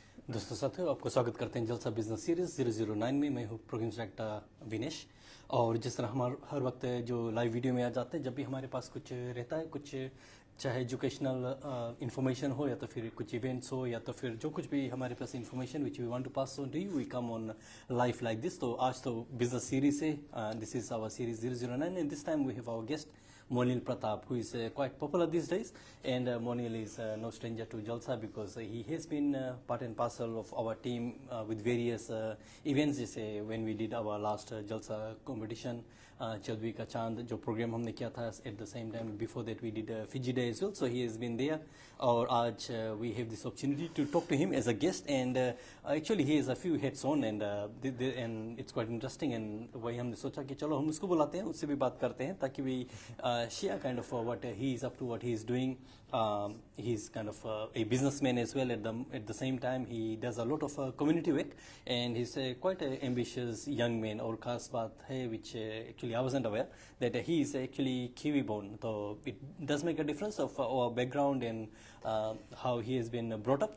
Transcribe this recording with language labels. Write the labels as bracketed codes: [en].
[hi] दोस्तों साथियों आपको स्वागत करते हैं जलसा बिजनेस सीरीज 009 में। मैं हूँ प्रोग्राम डायरेक्टर विनेश। और जिस तरह हमारे हर वक्त जो लाइव वीडियो में आ जाते हैं, जब भी हमारे पास कुछ रहता है, कुछ चाहे एजुकेशनल इंफॉर्मेशन हो या तो फिर कुछ इवेंट्स हो या तो फिर जो कुछ भी हमारे पास information [en] Which we want to pass on to you, we come on life like this. [hi] तो आज तो बिजनेस सीरीज है, [en] This is our series 009 and this time we have our guest Moneel Pratap, who is quite popular these days, and Moneel is no stranger to Jalsa because he has been part and parcel of our team with various events. [hi] जैसे [en] when we did our last Jalsa competition, [hi] चौदहवीं का चांद जो programme हमने किया था, [en] at the same time before that we did Fiji Day as well. So he has been there. [hi] और आज [en] we have this opportunity to talk to him as a guest, and actually he has a few hats on, and it's quite interesting. [hi] And वही हमने सोचा कि चलो हम उसको बुलाते हैं, उससे भी बात करते हैं ताकि भी [en] share kind of what he is up to, what he is doing. He's kind of a businessman as well. At the same time, he does a lot of community work, and he's quite an ambitious young man. [hi] और खास बात है [en] which actually I wasn't aware that he is actually Kiwi born. So it does make a difference of our background and how he has been brought up.